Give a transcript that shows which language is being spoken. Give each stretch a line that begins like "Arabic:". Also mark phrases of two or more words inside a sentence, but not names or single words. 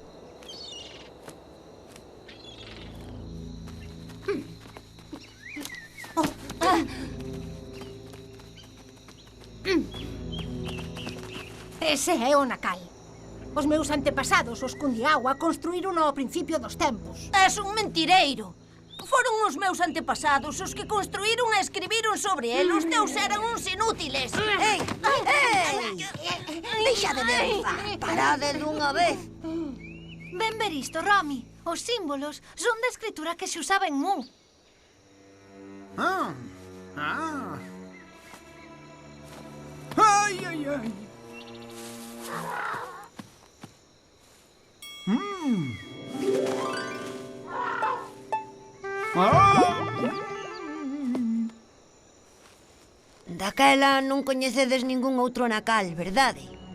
Galician: Ese é o Nacal. Os meus antepasados, os Cundiagua, construíron ao principio dos tempos. És un mentireiro. Foron os meus antepasados os que construíron e escribiron sobre el. Os teus eran uns inútiles. Ei, ei! Deixade de rifar. Parade dunha vez. Ven ver isto, Romy. Os símbolos son da escritura que se usaba en Mu. Ah. Ai, ai, ai. Daquela non coñecedes ningún outro Nacal, verdade?